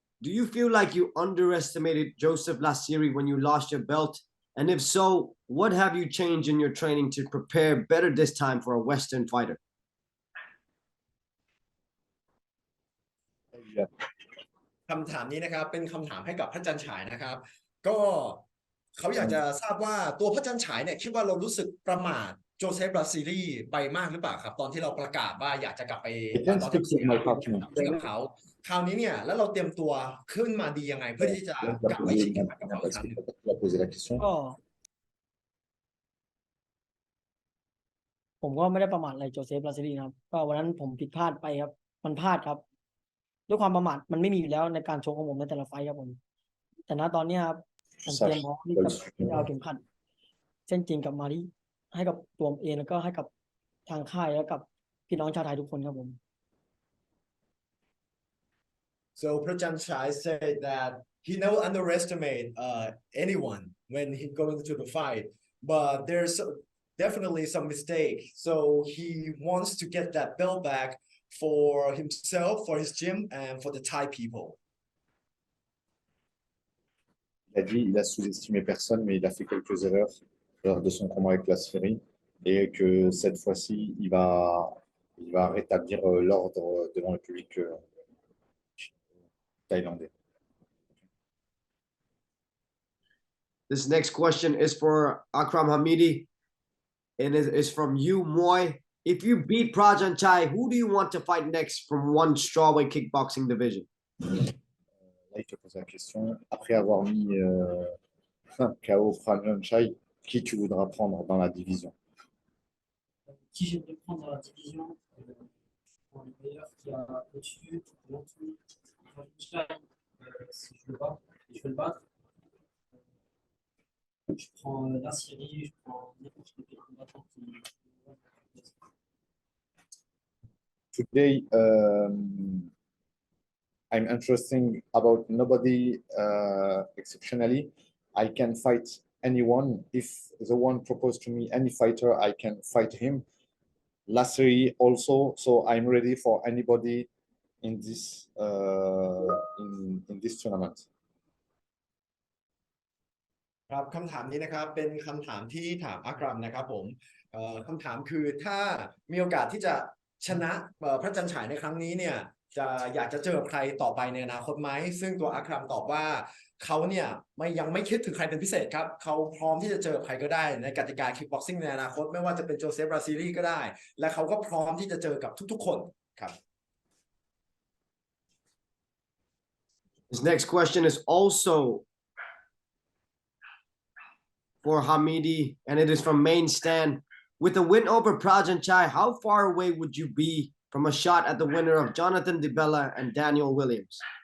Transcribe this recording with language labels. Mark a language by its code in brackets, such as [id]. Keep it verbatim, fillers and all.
[en] Do you feel like you underestimated Joseph Lassiri when you lost your belt? And if so, what have you changed in your training to prepare better this time for a Western fighter? [th] คำถามนี้นะครับเป็นคำถามให้กับพระจันทร์ฉายนะครับก็เขาอยากจะทราบว่าตัวพระจันทร์ฉายเนี่ยคิดว่าเรารู้สึกประมาทโจเซฟบราซิลีไปมากหรือเปล่าครับตอนที่เราประกาศว่าอยากจะกลับไปตอนที่เราอยากจะกลับไปกับเขาคราวนี้เนี่ยแล้วเราเตรียมตัวขึ้นมาดียังไงเพื่อที่จะกลับไปชิงแชมป์กับเขาอีกครั้งหนึ่ง ก็ผมก็ไม่ได้ประมาทอะไรโจเซฟบราซิลีนะครับก็วันนั้นผมผิดพลาดไปครับมันพลาดครับด้วยความประมาทมันไม่มีอยู่แล้วในการชกของผมในแต่ละไฟท์ครับผมแต่ณตอนนี้ครับผมเตรียมพร้อมที่จะเอาเข็มขัดเส้นจริงกลับมาที่ให้กับตัวผมเองแล้วก็ให้กับทางค่ายแล้วกับพี่น้องชาวไทยทุกคนครับผม [en] So Prajan Chai said that he never underestimate uh, anyone when he going to the fight, but there's definitely some mistake. So he wants to get that belt back for himself, for his gym, and for the Thai people. [fr] Il a dit il a sous-estimé personne, mais il a fait quelques erreurs lors de son combat avec Lassiri et que cette fois-ci, il va, il va rétablir l'ordre devant le public thaïlandais. [en] This next question is for Akram Hamidi and it is from you, Moy. If you beat Prajan Chai, who do you want to fight next from one strawweight kickboxing division? [fr] Là, il te pose la question. Après avoir mis euh, K O Prajan Chai, qui tu voudras prendre dans la division? Qui je vais prendre dans la division euh, pour le meilleur qui a au-dessus, en dessous, en dessous, si je veux pas, je vais le battre. Je prends la Syrie, je prends n'importe quel combattant qui. [en] Today, um, I'm interested about nobody uh, exceptionally. I can fight anyone. If the one proposed to me any fighter, I can fight him. Lassiri also, so I'm ready for anybody in this uh, in in this tournament. [th] ครับคำถามนี้นะครับเป็นคำถามที่ถามอักรัมนะครับผมเอ่อคำถามคือถ้ามีโอกาสที่จะชนะเอ่อพระจันทร์ฉายในครั้งนี้เนี่ยจะอยากจะเจอใครต่อไปในอนาคตไหมซึ่งตัวอักรัมตอบว่าเขาเนี่ยไม่ยังไม่คิดถึงใครเป็นพิเศษครับเขาพร้อมที่จะเจอใครก็ได้ในกติกาคิกบ็อกซิ่งในอนาคตไม่ว่าจะเป็นโจเซฟบราซิลีก็ได้และเขาก็พร้อมที่จะเจอกับทุกๆคนครับ [en] This next question is also for Hamidi and it is from Main Stan. With a win over Prajan Chai, how far away would you be from a shot at the winner of Jonathan DiBella and Daniel Williams?